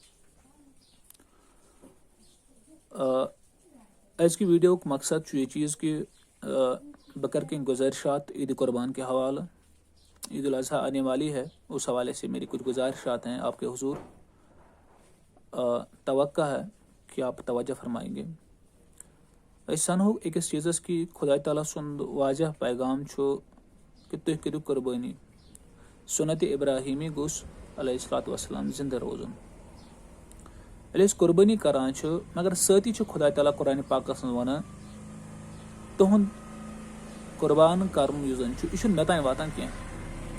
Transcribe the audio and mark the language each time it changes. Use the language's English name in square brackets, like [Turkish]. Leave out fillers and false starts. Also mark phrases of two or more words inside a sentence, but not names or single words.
[Urdu] آج کی ویڈیو کا مقصد یہ چیز کہ بہ کر کے گزارشات عید قربان کے حوالہ. عید الاضحیٰ آنے والی ہے، اس حوالے سے میری کچھ گزارشات ہیں آپ کے حضور. توقع ہے کہ آپ توجہ فرمائیں گے. [Kashmiri] سنو أکس چیزس کی خدا تعالیٰ سند واضح پیغام کہ تُہۍ کٔرِو قربٲنی. سنت ابراہیمی گوٚژھ [Arabic] علیہ الصلوۃ والسلام [Kashmiri] زندہ روزُن. ییٚلہِ أسۍ قربٲنی کران چھِ مگر سۭتی چھُ خدا تعالیٰ قرآنِ پاکس منٛز ونان تُہُنٛد قربان کرُن یُس زن چھُ یہِ چھُنہٕ مےٚ تانۍ واتان کینٛہہ.